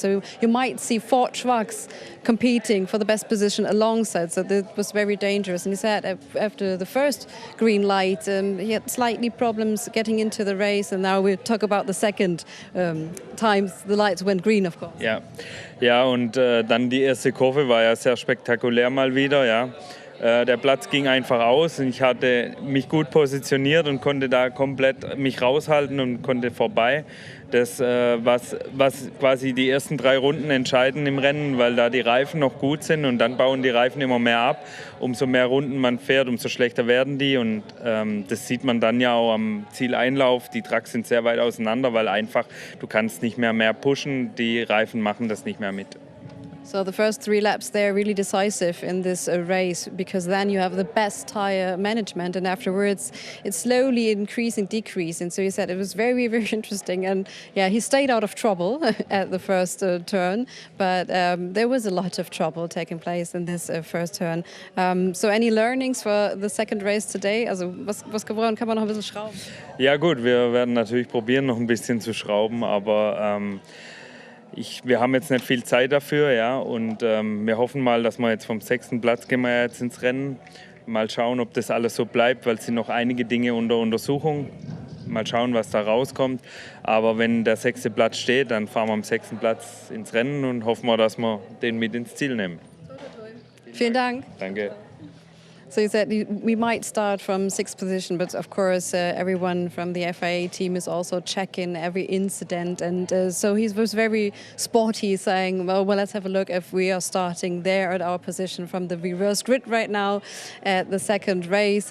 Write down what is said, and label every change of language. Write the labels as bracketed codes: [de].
[en] So you might see 4 trucks competing for the best position alongside. So that was very dangerous. And he said after the first green light, he had slightly problems getting into the race. And now we talk about the second time the lights went green, of course. [de] Ja, und dann die erste Kurve war ja sehr spektakulär mal wieder, ja. Der Platz ging einfach aus und ich hatte mich gut positioniert und konnte da komplett mich raushalten und konnte vorbei. Das, was quasi die ersten 3 Runden entscheiden im Rennen, weil da die Reifen noch gut sind und dann bauen die Reifen immer mehr ab. Umso mehr Runden man fährt, umso schlechter werden die und das sieht man dann ja auch am Zieleinlauf. Die Trucks sind sehr weit auseinander, weil einfach du kannst nicht mehr pushen, die Reifen machen das nicht mehr mit. [en] So the first 3 laps, they're really decisive in this race because then you have the best tire management and afterwards it's slowly decreasing. So he said it was very, very interesting and yeah, he stayed out of trouble at the first turn, but there was a lot of trouble taking place in this first turn. So any learnings for the second race today? [de] Also was kann man noch ein bisschen schrauben? Ja gut, wir werden natürlich probieren, noch ein bisschen zu schrauben, aber wir haben jetzt nicht viel Zeit dafür, ja, und wir hoffen mal, dass wir jetzt vom 6. Platz gehen wir jetzt ins Rennen. Mal schauen, ob das alles so bleibt, weil es sind noch einige Dinge unter Untersuchung. Mal schauen, was da rauskommt. Aber wenn der 6. Platz steht, dann fahren wir am 6. Platz ins Rennen und hoffen wir, dass wir den mit ins Ziel nehmen. Vielen Dank. Danke. [en] So you said we might start from 6th position, but of course everyone from the FIA team is also checking every incident. And so he was very sporty, saying, well, let's have a look if we are starting there at our position from the reverse grid right now at the second race.